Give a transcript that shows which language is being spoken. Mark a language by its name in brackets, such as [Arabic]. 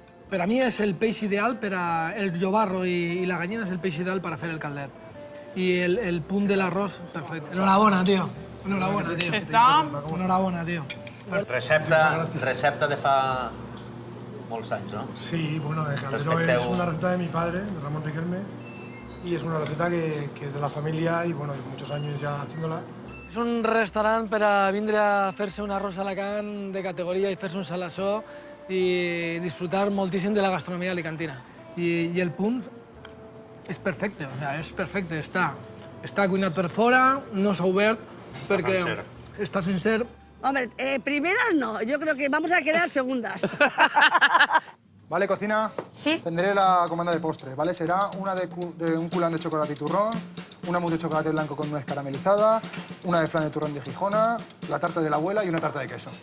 [Catalan] Per a mi és el peix ideal per a... El llobarro i la gallina és el peix ideal per a fer el calder. I el punt de l'arròs, perfecte. Enhorabona, tio. Enhorabona, tio. Està... Enhorabona, tio. Recepta de fa molts anys, ¿no? [Spanish] Sí, bueno, el caldero [Catalan] Respecteu- [Spanish] es una receta de mi padre, de Ramón Riquelme, y es una receta que es de la familia y, bueno, muchos años ya haciéndola. [Catalan] És un restaurant per a vindre a fer-se un arròs alacant de categoria i fer-se un salassó i disfrutar moltíssim de la gastronomia alicantina. I el punt és perfecte, [Spanish] o sea, [Catalan] és perfecte. Està cuinat per fora, no s'ha obert perquè sencer. està sencer. [Spanish] Hombre, primeras no, yo creo que vamos a quedar segundas. Vale, cocina. Sí. Tendré la comanda de postre, ¿vale? Será una de un culán de chocolate y turrón, una mousse de chocolate blanco con nuez caramelizada, una de flan de turrón de Gijona, la tarta de la abuela y una tarta de queso.